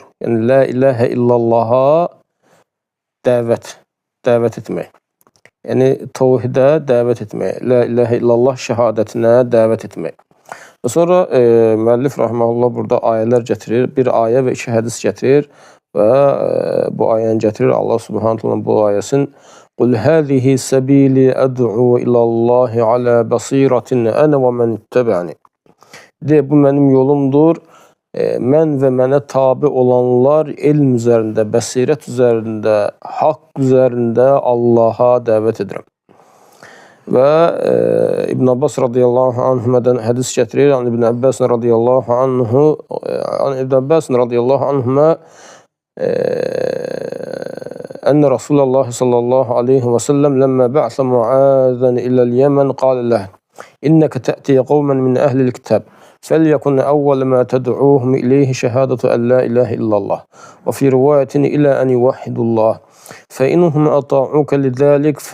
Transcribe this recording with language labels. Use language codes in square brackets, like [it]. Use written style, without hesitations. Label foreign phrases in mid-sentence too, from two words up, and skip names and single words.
[az] Yəni [ar] لا إله إلا الله [az] dəvət etmək. Yəni tevhidə dəvət etmək. [ar] لا إله إلا الله [az] şəhadətinə dəvət etmək. Və sonra müəllif rahimehullah burada ayələr gətirir. Bir ayə və 2 hədis gətirir və bu ayəni gətirir. [ar] الله سبحانه تعالى [az] bu ayəsin [ar] "قل هذه سبيلي أدعو إلى الله على بصيرة أنا ومن اتبعني." [az] De, bu mənim yolumdur. Mən və mənə tabi olanlar elm üzərində, bəsirət üzərində, haqq üzərində Allaha dəvət edirəm. Və İbn Abbas [ar] رضي الله عنهما [az] hədis gətirir. [ar] İbn Abbas radiyallahu anhuma أن رسول الله صلى الله عليه وسلم لما بعث معاذا إلى اليمن قال له إنك تأتي قوما من أهل الكتاب فليكن أول ما تدعوهم إليه شهادة أن لا إله إلا الله وفي رواية إلى أن يوحدوا الله فإنهم أطاعوك لذلك